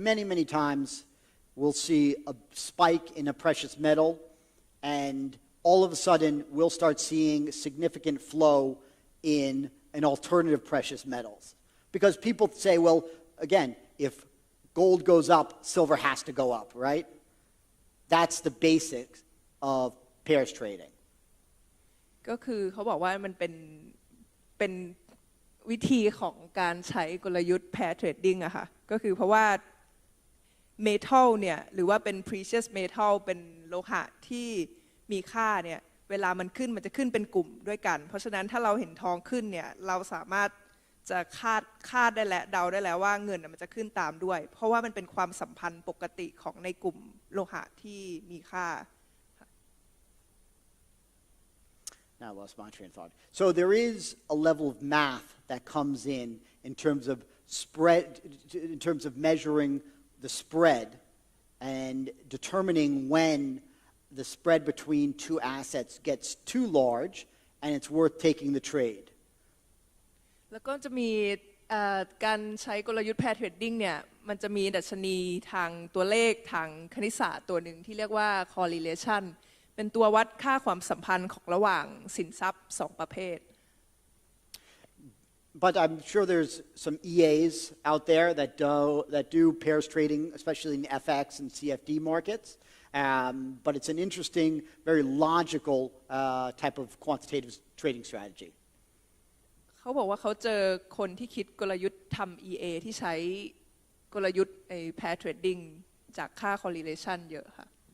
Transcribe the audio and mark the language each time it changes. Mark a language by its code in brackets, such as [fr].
[en] many times we'll see a spike in a precious metal and all of a sudden we'll start seeing significant flow in an alternative precious metals. Because people say, well, again, if gold goes up, silver has to go up, right? That's the basics of pairs trading. [th] ก็คือเขาบอกว่ามันเป็นวิธีของการใช้กลยุทธ์ pair trading อะค่ะก็คือเพราะว่า metal เนี่ยหรือว่าเป็น precious metal เป็นโลหะที่มีค่าเนี่ยเวลามันขึ้นมันจะขึ้นเป็นกลุ่มด้วยกันเพราะฉะนั้นถ้าเราเห็นทองขึ้นเนี่ยเราสามารถจะคาดได้แล้วเดาได้แล้วว่าเงินมันจะขึ้นตามด้วยเพราะว่ามันเป็นความสัมพันธ์ปกติของในกลุ่มโลหะที่มีค่า [en] Now I lost my train of thought. So there is a level of math that comes in terms of spread, in terms of measuring the spread and determining when the spread between two assets gets too large and it's worth taking the trade. [th] แล้วก็จะมีการใช้กลยุทธ์ pair trading เนี่ยมันจะมีดัชนีทางตัวเลขทางคณิตศาสตร์ตัวหนึ่งที่เรียกว่า correlation เป็นตัววัดค่าความสัมพันธ์ของระหว่างสินทรัพย์สองประเภท [en] But I'm sure there's some EAs out there that do pairs trading, especially in FX and CFD markets. But it's an interesting, very logical type of quantitative trading strategy. [th] เขาบอกว่าเขาเจอคนที่คิดกลยุทธ์ทำ EA ที่ใช้กลยุทธ์pair trading จากค่า correlation เยอะค่ะ